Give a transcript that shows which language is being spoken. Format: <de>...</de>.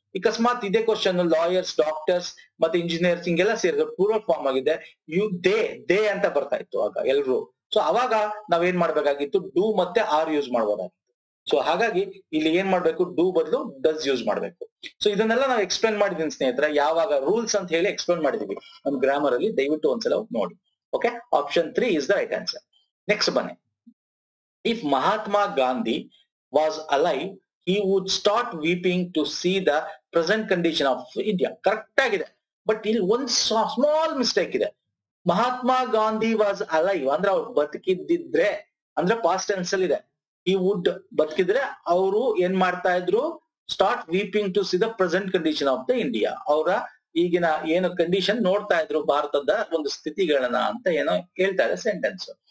<kn>ಅಕಸ್ಮಾತ್ ಇದೇ question lawyers, doctors ಮತ್ತೆ ಇಂಜಿನಿಯರ್ಸ್ ಹಿಂಗೆಲ್ಲ ಸೇರಿದ್ರೆ ಪ್ಲೂರಲ್ ಫಾರ್ಮ್ ಆಗಿದೆ, ದೇ ಅಂತ ಬರ್ತಾ ಇತ್ತು ಆಗ ಎಲ್ರು. ಸೊ ಅವಾಗ ನಾವೇನ್ ಮಾಡ್ಬೇಕಾಗಿತ್ತು, ಡೂ ಮತ್ತೆ ಆರ್ ಯೂಸ್ ಮಾಡ್ಬೋದಾಗಿತ್ತು. ಸೊ ಹಾಗಾಗಿ ಇಲ್ಲಿ ಏನ್ ಮಾಡ್ಬೇಕು, ಡೂ ಬದಲು ಡಸ್ ಯೂಸ್ ಮಾಡ್ಬೇಕು. ಸೊ ಇದನ್ನೆಲ್ಲ ನಾವು ಎಕ್ಸ್ಪ್ಲೇನ್ ಮಾಡಿದೀನಿ ಸ್ನೇಹಿತರೆ, ಯಾವಾಗ ರೂಲ್ಸ್ ಅಂತ ಹೇಳಿ ಎಕ್ಸ್ಪ್ಲೇನ್ ಮಾಡಿದೀವಿ ನಮ್ ಗ್ರಾಮರ್ ಅಲ್ಲಿ, ದಯವಿಟ್ಟು ಒಂದ್ಸಲ ನೋಡಿ.</kn> <en>Okay, option 3 is the right answer. Next ಬನ್ನಿ. If Mahatma Gandhi was alive he would start weeping to see the present condition of India.</en> <kn>Correct ಆಗಿದೆ, ಬಟ್ ಇಲ್ಲಿ ಒಂದ್ ಸ್ಮಾಲ್ ಮಿಸ್ಟೇಕ್ ಇದೆ. ಮಹಾತ್ಮ ಗಾಂಧಿ ವಾಸ್ ಅಲೈವ್ ಅಂದ್ರೆ ಅವ್ರು ಬದುಕಿದ್ದಿದ್ರೆ ಅಂದ್ರೆ ಪಾಸ್ಟ್ ಟೆನ್ಸ್ ಅಲ್ಲಿ ಇದೆ.</kn> <en>he would</en> <kn>ಬದುಕಿದ್ರೆ ಅವರು ಏನ್ ಮಾಡ್ತಾ ಇದ್ರು,</kn> <en>Start weeping to see the present condition of the India.</en> <kn>ಅವರ ಈಗಿನ ಏನು ಕಂಡೀಷನ್ ನೋಡ್ತಾ ಇದ್ರು, ಭಾರತದ ಒಂದು ಸ್ಥಿತಿಗಳನ್ನ ಅಂತ ಏನೋ ಹೇಳ್ತಾ ಇದೆ ಸೆಂಟೆನ್ಸ್.</kn>